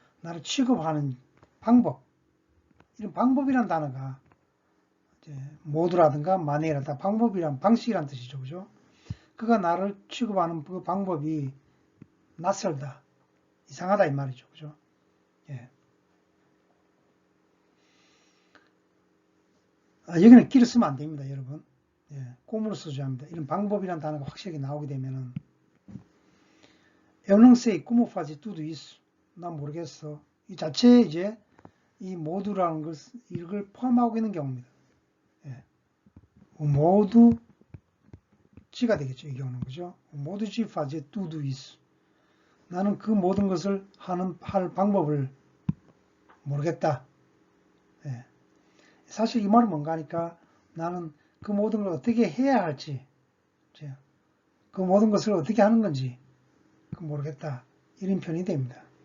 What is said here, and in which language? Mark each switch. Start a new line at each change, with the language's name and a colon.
Korean: 나를 취급하는 방법. 이런 방법이란 단어가 이제 모두라든가 마네라다 방법이란 방식이란 뜻이죠. 그죠? 그가 나를 취급하는 그 방법이 낯설다. 이상하다 이 말이죠. 그죠? 예. 여기는 끼를 쓰면 안 됩니다, 여러분. 예, 꼼으로 써줘야 합니다. 이런 방법이란 단어가 확실하게 나오게 되면은
Portuguese: Eu não sei como fazer tudo isso.
Korean: 난 모르겠어. 이 자체에 이제 이 모두라는 이걸 포함하고 있는 경우입니다. 예. 모두 지가 되겠죠. 이 경우는 그죠?
Portuguese: 모두 지 fazer tudo isso.
Korean: 나는 그 모든 것을 할 방법을 모르겠다. 예. 사실 이 말은 뭔가 하니까 나는 그 모든 걸 어떻게 해야 할지, 그 모든 것을 어떻게 하는 건지 모르겠다. 이런 표현이 됩니다.